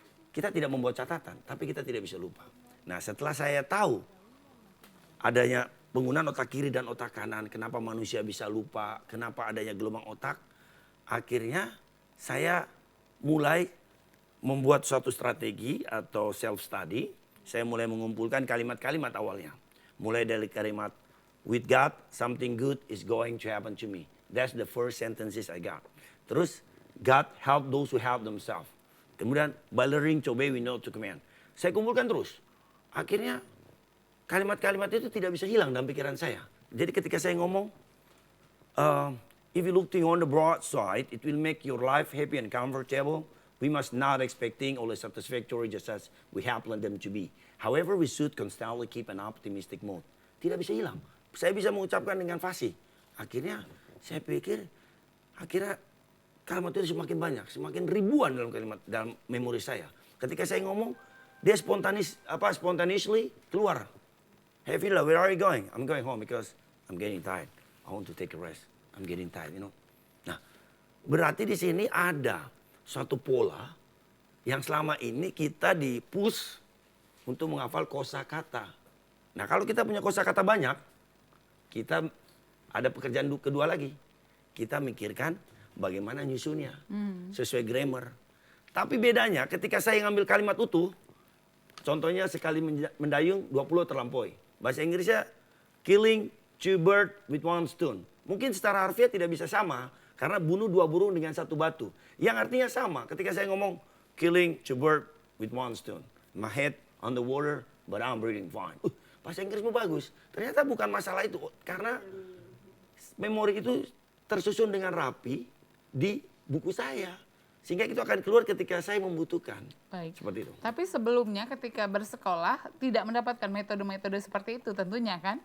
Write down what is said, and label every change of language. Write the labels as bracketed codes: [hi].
[id] Kita tidak membuat catatan, tapi kita tidak bisa lupa. Nah, setelah saya tahu adanya penggunaan otak kiri dan otak kanan, kenapa manusia bisa lupa, kenapa adanya gelombang otak, akhirnya saya mulai membuat suatu strategi atau self-study. Saya mulai mengumpulkan kalimat-kalimat awalnya. Mulai dari kalimat, [en] with God, something good is going to happen to me. That's the first sentences I got. Terus, God help those who help themselves. Kemudian, by learning to obey we know to command. [id] Saya kumpulkan terus. Akhirnya, kalimat-kalimat itu tidak bisa hilang dalam pikiran saya. Jadi ketika saya ngomong, [en] if you look on the broad side, it will make your life happy and comfortable. We must not expecting always satisfactory just as we have planned them to be. However, we should constantly keep an optimistic mode. [id] Tidak bisa hilang. Saya bisa mengucapkan dengan fasih. Akhirnya saya pikir, akhirnya kalimat itu semakin banyak, semakin ribuan dalam kalimat dalam memori saya. Ketika saya ngomong, dia spontaneously keluar. [en] Hey Villa, where are you going? I'm going home because I'm getting tired. I want to take a rest. I'm getting tired, you know. [id] Nah, berarti di sini ada suatu pola yang selama ini kita di-push untuk menghafal kosakata. Nah, kalau kita punya kosakata banyak, kita ada pekerjaan kedua lagi. Kita mikirkan bagaimana nyusunnya sesuai grammar. Tapi bedanya ketika saya ngambil kalimat utuh, contohnya sekali mendayung 20 terlampaui. Bahasa Inggrisnya [en] killing two birds with one stone. [id] Mungkin secara harfiah tidak bisa sama karena bunuh 2 burung dengan 1 batu. Yang artinya sama ketika saya ngomong [en] killing two birds with one stone. My head on the water but I'm breathing fine. [id] Bahasa Inggrismu bagus. Ternyata bukan masalah itu karena memori itu tersusun dengan rapi di buku saya. Sehingga itu akan keluar ketika saya membutuhkan. Baik. Seperti itu. Tapi sebelumnya ketika bersekolah tidak mendapatkan metode-metode seperti itu tentunya kan?